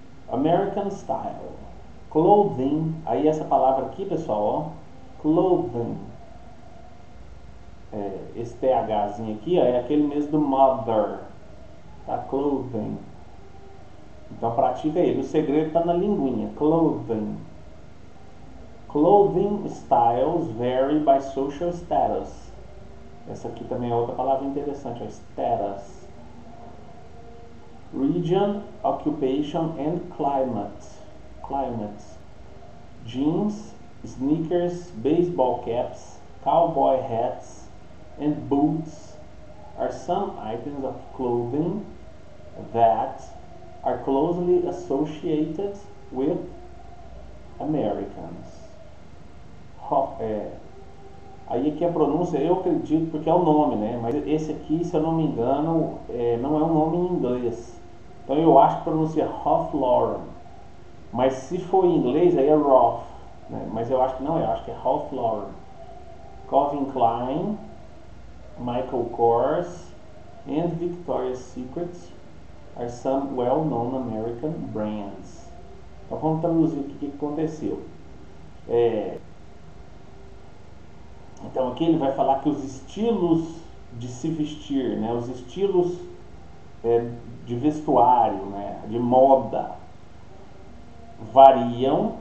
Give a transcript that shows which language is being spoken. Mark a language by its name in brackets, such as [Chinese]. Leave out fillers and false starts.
[Portuguese] American Style, clothing, aí essa palavra aqui pessoal, ó, clothing, esse THzinho aqui ó, é aquele mesmo do mother, tá? Clothing, então pratica ele, o segredo está na linguinha, clothing. [English] Clothing styles vary by social status, [Portuguese] essa aqui também é outra palavra interessante, ó, status. [English] Region, occupation and climate. Jeans, sneakers, baseball caps, cowboy hats, and boots are some items of clothing that are closely associated with Americans. [Portuguese] Aí aqui a pronúncia, eu acredito, porque é o nome, né? Mas esse aqui, se eu não me engano, não é um nome em inglês. Então eu acho que pronuncia Ralph Lauren. Mas se for em inglês, aí é Ralph, né? Mas eu acho que não, eu acho que é Ralph Lauren. [English] Calvin Klein, Michael Kors, and Victoria's Secret are some well-known American brands. [Portuguese] Então vamos traduzir aqui o que aconteceu. Então aqui ele vai falar que os estilos de se vestir, né, os estilos de vestuário, né, de moda, variam.